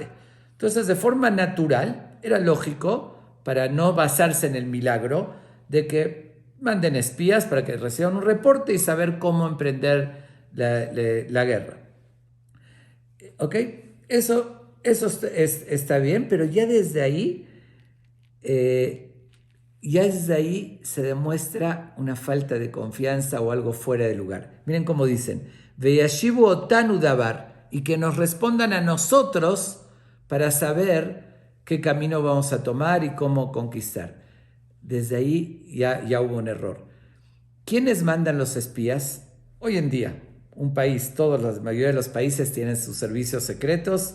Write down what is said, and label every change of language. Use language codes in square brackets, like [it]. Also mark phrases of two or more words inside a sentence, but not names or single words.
[es] Entonces, de forma natural, era lógico, para no basarse en el milagro, de que manden espías para que reciban un reporte y saber cómo emprender la guerra. ¿Ok? Eso está bien, pero ya desde ahí se demuestra una falta de confianza o algo fuera de lugar. Miren cómo dicen, [he] וישבו אתנו דבר, [es] y que nos respondan a nosotros para saber qué camino vamos a tomar y cómo conquistar. Desde ahí ya hubo un error. ¿Quiénes mandan los espías? Hoy en día, la mayoría de los países tienen sus servicios secretos.